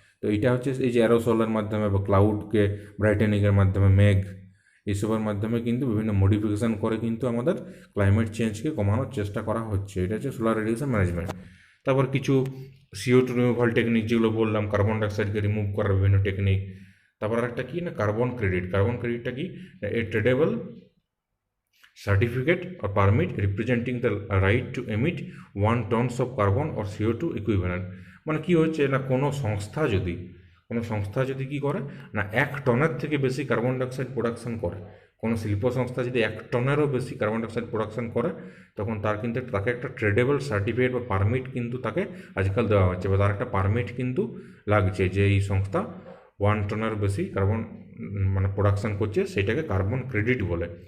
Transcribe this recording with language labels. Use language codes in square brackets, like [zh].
[bn] তো এটা হচ্ছে এই যে অ্যারোসলের মাধ্যমে বা ক্লাউডকে ব্রাইটেনিংয়ের মাধ্যমে মেঘ এইসবের মাধ্যমে কিন্তু বিভিন্ন মডিফিকেশান করে কিন্তু আমাদের ক্লাইমেট চেঞ্জকে কমানোর চেষ্টা করা হচ্ছে। এটা হচ্ছে সোলার রেডিয়েশন ম্যানেজমেন্ট। তারপর কিছু CO2 রিমুভাল টেকনিক যেগুলো বললাম, কার্বন ডাইঅক্সাইডকে রিমুভ করার বিভিন্ন টেকনিক। তারপর একটা কি না কার্বন ক্রেডিটটা কি [en] A tradable certificate or permit representing the right to emit 1 tons of carbon or CO2 equivalent। [bn] মানে কি হচ্ছে না কোনো সংস্থা যদি কি করে না 1 টনের থেকে বেশি কার্বন ডাইঅক্সাইড প্রোডাকশন করে, কোনো শিল্প সংস্থা যদি 1 টনেরও বেশি কার্বন ডাইঅক্সাইড প্রোডাকশন করে, তখন তাকে একটা ট্রেডেবল সার্টিফিকেট বা পারমিট কিন্তু তাকে আজকাল দেওয়া হচ্ছে, বা তার একটা পারমিট কিন্তু লাগছে যে এই সংস্থা 1 টনের বেশি কার্বন মানে প্রোডাকশন করছে, সেটাকে কার্বন ক্রেডিট বলে।